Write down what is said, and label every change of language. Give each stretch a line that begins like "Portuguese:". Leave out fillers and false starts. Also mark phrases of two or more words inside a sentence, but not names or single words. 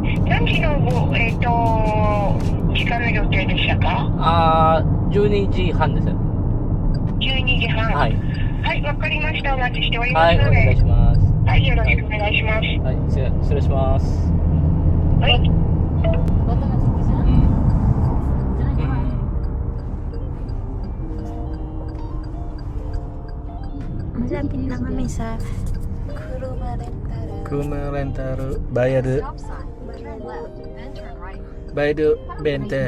Japanese: 何時の時間の予定でしたか 12時半です。？12時半。はい。はい、わかりました。お待ちしておりまはい、おすので。願いします。はい、よろしくお願いします。はい、失礼します。はい。
Filipino: Malapit na kami sa Kuruma Rental. Bayad bente.